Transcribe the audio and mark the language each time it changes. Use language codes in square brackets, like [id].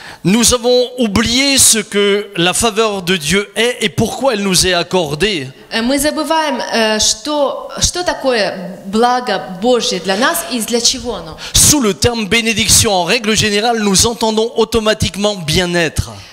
[fr] nous avons oublié ce que la faveur de Dieu est et pourquoi elle nous est accordée. [ru] мы забываем, что такое благо Божье для нас и для чего оно. [fr] Sous le terme bénédiction, en règle générale, nous entendons automatiquement bien-être.